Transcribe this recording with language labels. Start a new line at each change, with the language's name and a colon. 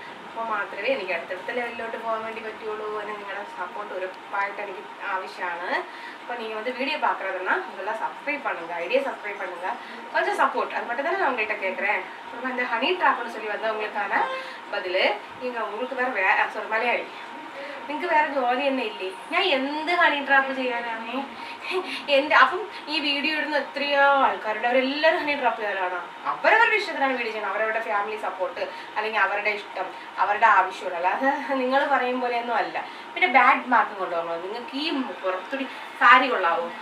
Malayalam: അപ്പോൾ മാത്രമേ എനിക്ക് അടുത്തടുത്ത ലെവലിലോട്ട് പോകാൻ വേണ്ടി പറ്റുള്ളൂ. അതിന് നിങ്ങളുടെ സപ്പോർട്ട് ഉറപ്പായിട്ട് എനിക്ക് ആവശ്യമാണ്.
Tamil: இப்போ நீங்கள் வந்து வீடியோ பார்க்குறதுன்னா இதெல்லாம் சப்ஸ்கிரைப் பண்ணுங்கள், ஐடியா சப்ஸ்கிரைப் பண்ணுங்கள், கொஞ்சம் சப்போர்ட். அது மட்டும் தானே நான் உங்கள்கிட்ட கேட்குறேன். அப்புறமா இந்த ஹனி ட்ராப்னு சொல்லி வந்தவங்களுக்கான பதில், நீங்கள் உங்களுக்கு வேறு
Malayalam: മലയാളി നിങ്ങൾക്ക് വേറെ ജോലി തന്നെ ഇല്ലേ? ഞാൻ എന്ത് ഹണി ട്രാപ്പ് ചെയ്യാനാണ്? അപ്പം ഈ വീഡിയോ ഇടുന്ന എത്രയോ ആൾക്കാരുണ്ട്, അവരെല്ലാവരും ഹണി ട്രാപ്പ് ചെയ്യാനാണ്. അവരവരുടെ ഇഷ്ടത്തിനാണ് വീഡിയോ ചെയ്യണം. അവരവരുടെ ഫാമിലി സപ്പോർട്ട് അല്ലെങ്കിൽ അവരുടെ ഇഷ്ടം, അവരുടെ ആവശ്യമുള്ള, അല്ലാതെ നിങ്ങൾ പറയും പോലെയൊന്നും അല്ല. പിന്നെ ബാഡ് മാർക്ക് കൊണ്ടുപോകണോ? നിങ്ങൾക്ക് ഈ പുറത്തുടി സാരി കൊള്ളാവോ?